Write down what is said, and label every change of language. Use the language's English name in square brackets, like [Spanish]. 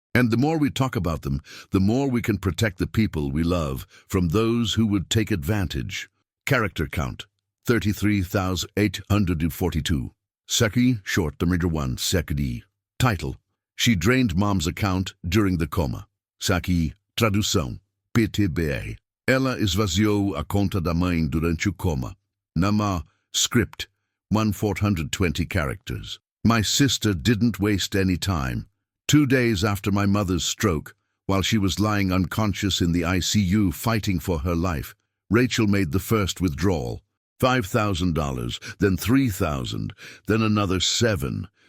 [English] And the more we talk about them, the more we can protect the people we love from those who would take advantage. Character count, 33,842. Saki, short, number 1, Saki. Title, She drained mom's account during the coma. [Portuguese] Saki, tradução, PTBR. Ela esvaziou a conta da mãe durante o coma. [English] Nama, script, 1,420 characters. My sister didn't waste any time. 2 days after my mother's stroke, while she was lying unconscious in the ICU fighting for her life, Rachel made the first withdrawal. $5,000, then $3,000, then another $7,000.